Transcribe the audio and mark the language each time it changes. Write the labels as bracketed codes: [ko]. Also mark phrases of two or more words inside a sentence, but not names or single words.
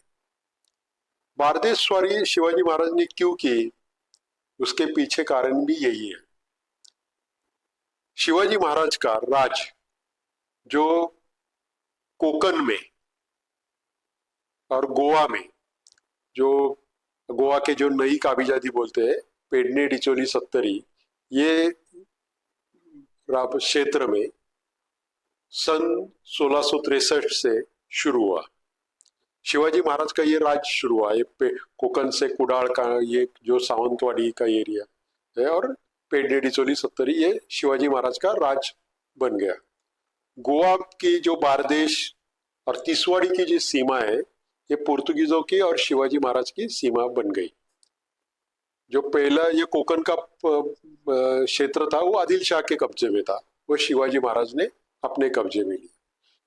[hi] बारदेशवारी शिवाजी महाराज ने क्यों की, उसके पीछे कारण भी यही है। शिवाजी महाराज का राज जो कोकण में और गोवा में, जो गोवा के जो नई काबिजादी बोलते हैं पेडने डिचोली सत्तरी, ये क्षेत्र में सन 1663 से शुरू हुआ। शिवाजी महाराज का ये राज शुरू हुआ। ये कोकण से कुडाल का ये जो सावंतवाड़ी का एरिया है और पेडने डिचोली सत्तरी, ये शिवाजी महाराज का राज बन गया। गोवा की जो बारदेश और तिसवाड़ी की जो सीमा है, ये पोर्तुगीजों की और शिवाजी महाराज की सीमा बन गई। जो पहला ये कोकण का क्षेत्र था वो आदिल शाह के कब्जे में था, वो शिवाजी महाराज ने अपने कब्जे में लिया।